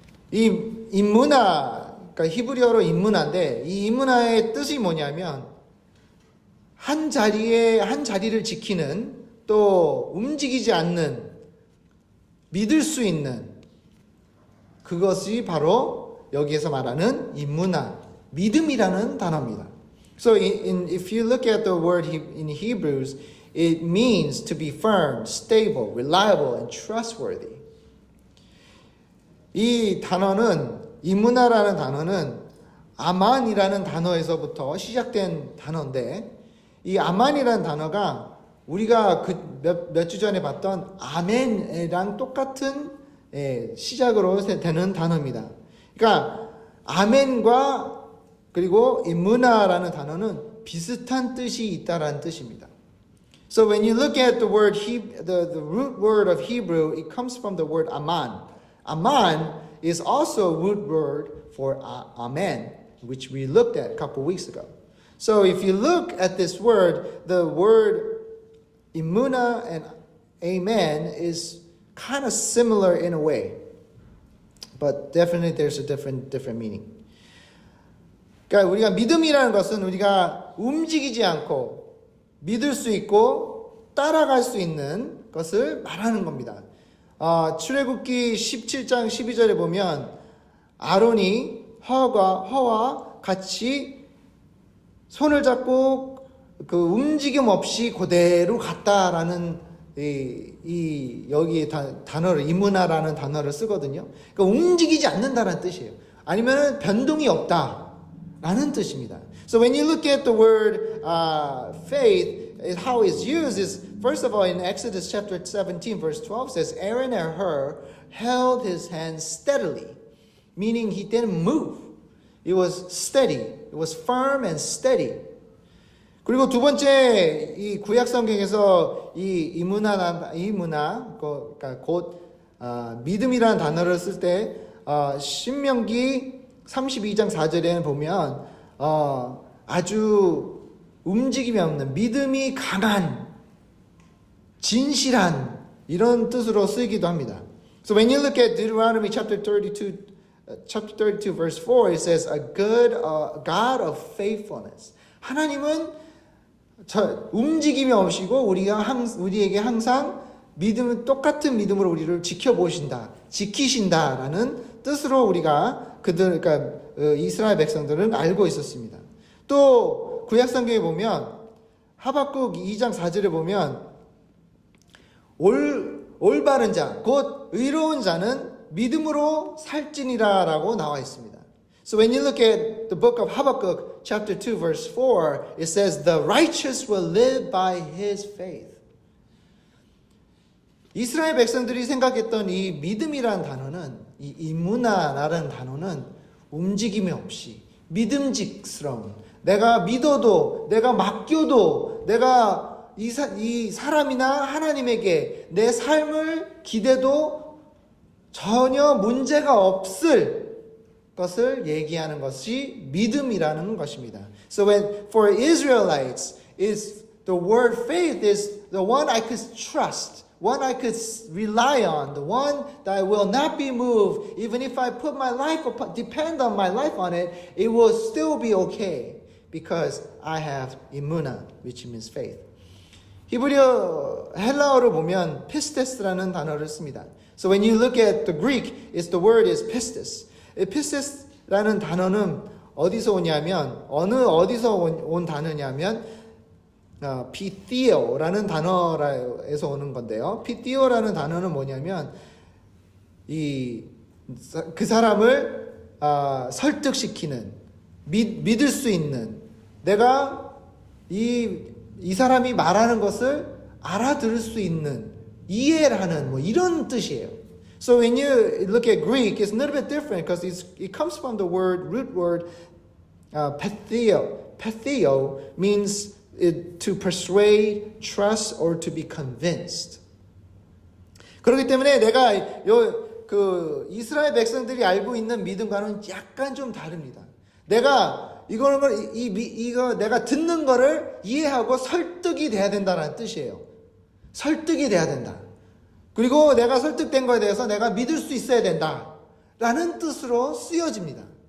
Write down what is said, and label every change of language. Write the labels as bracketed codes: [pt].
[ko] 이 인문화, 그러니까 히브리어로 인문화인데 이 인문화의 뜻이 뭐냐면 한 자리를 지키는 또 움직이지 않는 믿을 수 있는 그것이 바로 여기에서 말하는 인문화, 믿음이라는 단어입니다. [en] So if you look at the word in Hebrews, it means to be firm, stable, reliable, and trustworthy. [ko] 이 단어는, 인문화라는 단어는 아만이라는 단어에서부터 시작된 단어인데 이 아만이라는 단어가 우리가 몇 주 전에 봤던 아멘이랑 똑같은 시작으로 되는 단어입니다. 그러니까 아멘과 그리고 인문화라는 단어는 비슷한 뜻이 있다라는 뜻입니다. [en] So when you look at the word the root word of Hebrew, it comes from the word aman. Aman is also a root word for amen, which we looked at a couple weeks ago. So if you look at this word, the word imuna and amen is kind of similar in a way, but definitely there's a different meaning. [ko] 그러니까 우리가 믿음이라는 것은 우리가 움직이지 않고 믿을 수 있고 따라갈 수 있는 것을 말하는 겁니다. 출애굽기 17장 12절에 보면 아론이 허와 같이 손을 잡고 그 움직임 없이 그대로 갔다라는 여기 단어를 이문화라는 단어를 쓰거든요. 그러니까 움직이지 않는다는 뜻이에요. 아니면 변동이 없다라는 뜻입니다. [en] So when you look at the word faith, how it's used is first of all in Exodus chapter 17 verse 12 says Aaron and Hur held his hand steadily, meaning he didn't move. It was steady. It was firm and steady. [ko] 그리고 두 번째 이 구약 성경에서 이문화 그러니까 곧 믿음이라는 단어를 쓸 때 신명기 32장 4절에는 보면 아주 움직임이 없는 믿음이 강한 진실한 이런 뜻으로 쓰이기도 합니다. [en] So when you look at Deuteronomy chapter 32 verse 4 it says a good God of faithfulness. [ko] 하나님은 움직임이 없이고 우리에게 항상 똑같은 믿음으로 우리를 지키신다라는 뜻으로 우리가 그러니까 이스라엘 백성들은 알고 있었습니다. 또 구약 성경에 보면 하박국 2장 4절에 보면 올바른 자, 곧 의로운 자는 믿음으로 살지니라라고 나와 있습니다. [en] So when you look at the book of Habakkuk, chapter 2, verse 4, it says, the righteous will live by his faith. [ko] 이스라엘 백성들이 생각했던 이 믿음이라는 단어는, 이 이문화라는 단어는 움직임이 없이 믿음직스러운, 내가 믿어도, 내가 맡겨도, 내가 이 사람이나 하나님에게 내 삶을 기대도 전혀 문제가 없을 것을 얘기하는 것이 믿음이라는 것입니다. [en] So when for Israelites is the word faith is the one I could trust, one I could rely on, the one that will not be moved. Even if I put my life depend on my life on it, it will still be okay because I have imuna, which means faith. [ko] 히브리어 헬라어로 보면 피스테스라는 단어를 씁니다. [en] So when you look at the Greek, the word is pistis. [ko] 피스테스라는 단어는 어디서 오냐면 어디서 온 단어냐면 피티오라는 단어에서 오는 건데요. 피티오라는 단어는 뭐냐면 그 사람을 설득시키는 믿을 수 있는 내가 이 사람이 말하는 것을 알아들을 수 있는 이해를 하는 뭐 이런 뜻이에요. [en] So when you look at Greek, it's a little bit different because it comes from the root word patheo. Patheo means to persuade, trust, or to be convinced. [ko] 그렇기 때문에 내가 그 이스라엘 백성들이 알고 있는 믿음과는 약간 좀 다릅니다. 내가 이거 내가 듣는 거를 이해하고 설득이 돼야 된다는 뜻이에요. 설득이 돼야 된다. 그리고 내가 설득된 거에 대해서 내가 믿을 수 있어야 된다라는 뜻으로 쓰여집니다.